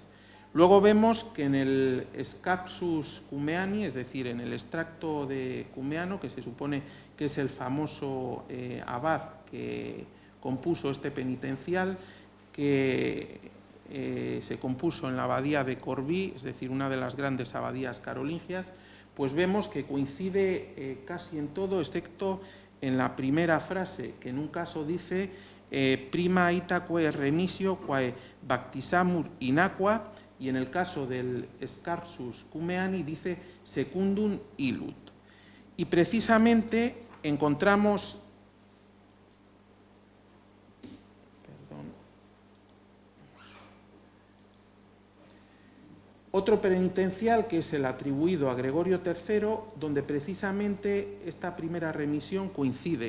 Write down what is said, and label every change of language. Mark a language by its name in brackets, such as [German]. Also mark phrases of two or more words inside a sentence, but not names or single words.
[Spanish] Luego vemos que en el Scapsus Cumeani, es decir, en el extracto de Cumeano, que se supone que es el famoso abad que compuso este penitencial, que se compuso en la abadía de Corbie, es decir, una de las grandes abadías carolingias, pues vemos que coincide casi en todo, excepto en la primera frase, que en un caso dice [Latin] prima itaque remisio quae baptisamur in aqua, [Spanish] y en el caso del Scarsus Cumeani dice [Latin] secundum ilut. [Spanish] Y precisamente encontramos otro penitencial, que es el atribuido a Gregorio III, donde precisamente esta primera remisión coincide.